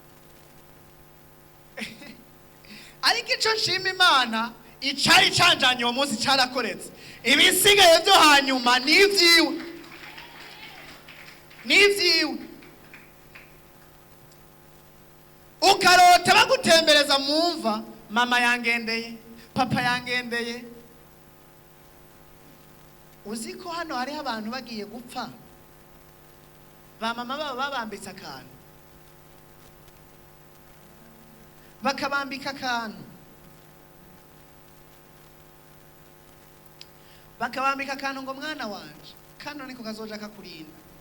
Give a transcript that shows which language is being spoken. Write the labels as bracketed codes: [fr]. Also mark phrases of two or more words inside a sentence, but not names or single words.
[rn] Ariko ico nshima Imana, icari canjanye uwo munsi carakoretse. Ibisigaye vyo hanyuma n'ivyiwe, n'ivyiwe. Ukarota bagutembereza mumva, mama yangendeye, papa yangendeye. Uziko hano hariho abantu bagiye gupfa, ba mama babo babambitse akantu, bakabambika akantu, bakabambika akantu ngo mwana wanje kano niko kazoja kakurinda.